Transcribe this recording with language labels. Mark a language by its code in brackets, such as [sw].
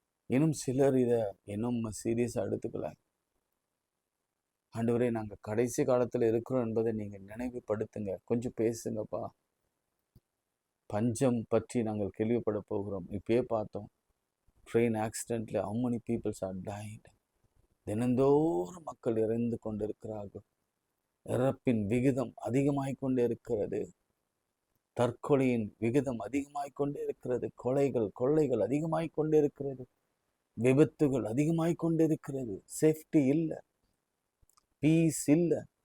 [ta] இன்னும் சிலர் இதை இன்னும் சீரியஸா எடுத்துக்கல ஆண்டவரே. நாங்கள் கடைசி காலத்தில் இருக்கிறோம் என்பதை நீங்கள் நினைவுபடுத்துங்க, கொஞ்சம் பேசுங்கப்பா. பஞ்சம் பற்றி நாங்கள் கேள்விப்பட போகிறோம், இப்பயே பார்த்தோம். [en] train accidentally, how many people are died? [ta] தினந்தோறும் மக்கள் இறந்து கொண்டிருக்கிறார்கள். இறப்பின் விகிதம் அதிகமாகிக் கொண்டே இருக்கிறது. தற்கொலையின் விகிதம் அதிகமாகிக் கொண்டே இருக்கிறது. கொள்ளைகள் அதிகமாகிக் கொண்டே இருக்கிறது. விபத்துகள் அதிகமாகிக் கொண்டே இருக்கிறது. சேஃப்டி இல்லை, பீஸ் இல்லை.